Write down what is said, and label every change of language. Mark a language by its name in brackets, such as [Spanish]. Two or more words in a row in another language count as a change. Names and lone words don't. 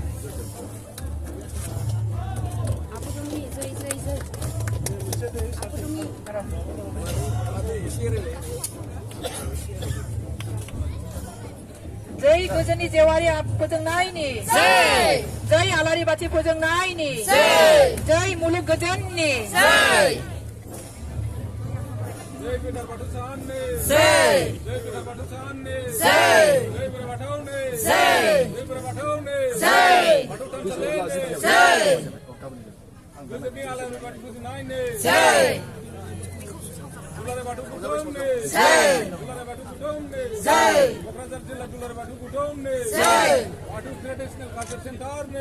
[Bodo] जय गोजोननि जेवारि फोजोंनायनि जय जय आलारि बाथि फोजोंनायनि जय जय मुलुग गोजोननि जय जय बेटा बाथौसाननि जय जय बेटा बाथौसाननि जय जय बेटा बाथौनि जय जय बेटा बाथौनि जय बाथौ थानसालिनि जय गोजोननि आलारि बाथि फोजोंनायनि जय दुलाराय बाथौ गुदुंनि जय दुलाराय बाथौ गुदुंनि जय क'क्राझार जिल्ला दुलाराय बाथौ गुदुंनि जय बाथौ ट्रेडिशनेल कालचार सेन्टारनि